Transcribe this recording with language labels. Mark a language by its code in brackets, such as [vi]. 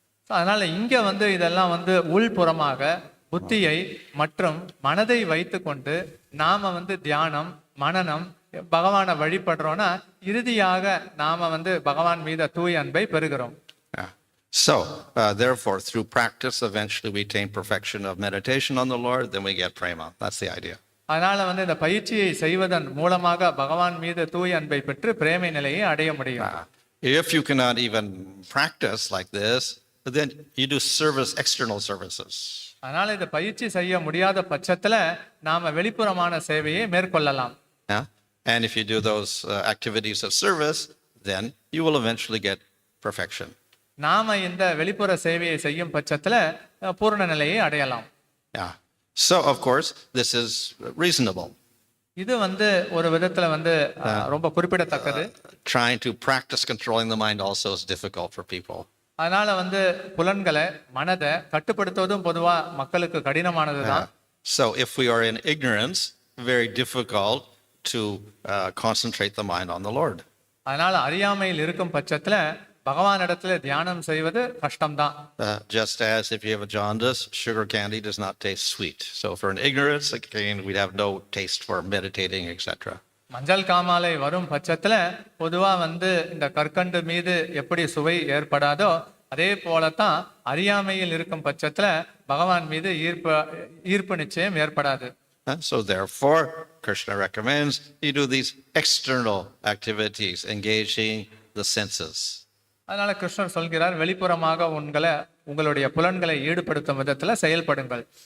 [ta] அதனால இங்க வந்து இதெல்லாம் வந்து உள்புறமாக புத்தியை மற்றும் மனதை வைத்து கொண்டு நாம வந்து தியானம் மனனம் பகவானை வழிபடுறோம்னா இறுதியாக நாம வந்து பகவான் மீது தூய அன்பை பெறுகிறோம். [en] So, therefore, through practice, eventually we attain perfection of meditation on the Lord, then we get prema. That's the idea. [ta] அதனால வந்து இந்த பயிற்சியை செய்வதன் மூலமாக பகவான் மீது தூய அன்பை பெற்று பிரேமை நிலையை அடைய முடியும். [en] If you cannot even practice like this, then you do service, external services. [ta] அதனால இதை பயிற்சி செய்ய முடியாத பட்சத்துல நாம வெளிப்புறமான சேவையை மேற்கொள்ளலாம். [en] Yeah? And if you do those activities of service, then you will eventually get perfection. [ta] நாம இந்த வெளிப்புற சேவையை செய்யும் பட்சத்துல பூரண நிலையை அடையலாம். [en] Yeah. So, of course, this is reasonable. [ta] இது ஒரு விதத்துல ரொம்ப குறிப்பிடத்தக்கது. [en] Trying to practice controlling the mind also is difficult for people. [ta] அதனால புலன்களை மனதை கட்டுப்படுத்துவதும் பொதுவா மக்களுக்கு கடினமானது தான். [en] So if we are in ignorance, very difficult to concentrate the mind on the Lord. [ta] அதனால அறியாமையில் இருக்கும் பட்சத்துல பகவானிடத்துல தியானம் செய்வது கஷ்டம்தான். [en] Just as if you have a jaundice, sugar candy does not taste sweet. So for an ignorance, again, we'd have no taste for meditating, etc. [ta] மஞ்சள் காமாலை வரும் பட்சத்துல பொதுவா இந்த கற்கண்டு மீது எப்படி சுவை ஏற்படாதோ அதே போலத்தான் அறியாமையில் இருக்கும் பட்சத்துல பகவான் மீது ஈர்ப்பு நிச்சயம் ஏற்படாது. [en] So therefore, Krishna recommends you do these external activities, engaging the senses. [ta] அதனால கிருஷ்ணர் சொல்கிறார், வெளிப்புறமாக உங்களுடைய புலன்களை ஈடுபடுத்தும் விதத்துல செயல்படுங்கள்.